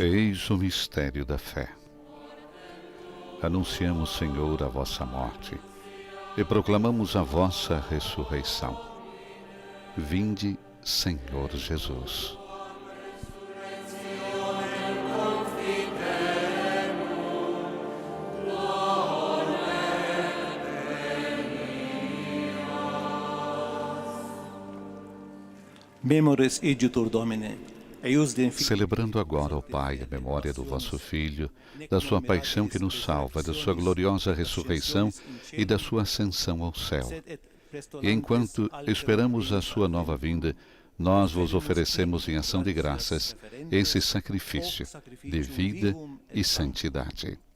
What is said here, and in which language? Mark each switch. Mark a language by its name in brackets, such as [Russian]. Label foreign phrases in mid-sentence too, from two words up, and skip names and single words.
[Portuguese] Eis o mistério da fé. Anunciamos, Senhor, a vossa morte e proclamamos a vossa ressurreição. Vinde, Senhor Jesus. [Latin] Memores igitur Domine. [Portuguese] Celebrando agora, ó Pai, a memória do vosso Filho, da sua paixão que nos salva, da sua gloriosa ressurreição e da sua ascensão ao céu. E enquanto esperamos a sua nova vinda, nós vos oferecemos em ação de graças esse sacrifício de vida e santidade.